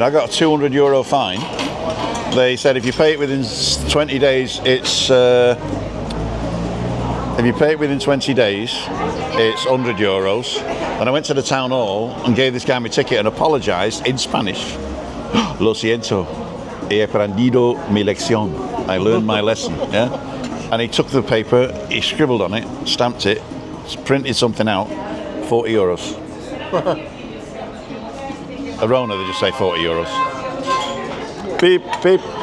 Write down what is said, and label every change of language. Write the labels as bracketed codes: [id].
[en] I got a €200 fine. They said if you pay it within 20 days, it's... if you pay it within 20 days, it's €100. And I went to the town hall and gave this guy my ticket and apologised in Spanish. [es] Lo siento, he aprendido mi lección. [en] I learned my lesson, yeah? And he took the paper, he scribbled on it, stamped it, printed something out, €40. Arona, they just say €40. Beep, beep.